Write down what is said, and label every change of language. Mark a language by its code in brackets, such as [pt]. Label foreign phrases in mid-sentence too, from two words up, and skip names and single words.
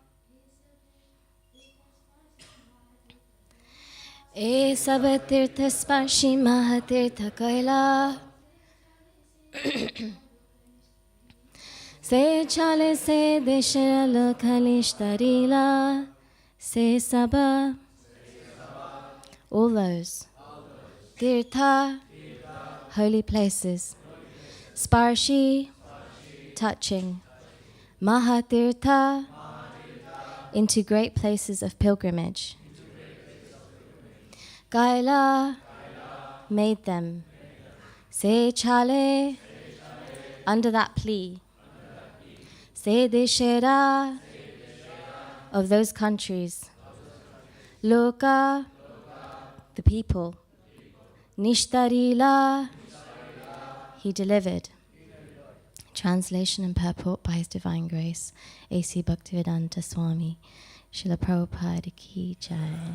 [bn] এ সবতীর্থ স্পর্শি মহাতীর্থ কৈল. সে ছলে সে দেশের লোকনিস্তারিল. সে সব. [en] All those. Tirtha, holy places. Sparshi, touching. Mahatirtha, into great places of pilgrimage. Kaila, made them. [bn] সে ছলে, [en] under that plea. [bn] সে দেশের, [en] of those countries. Loka, the people. Nishtarila, he delivered. Translation and purport by His Divine Grace, A.C. Bhaktivedanta Swami, Srila Prabhupada Ki Jai.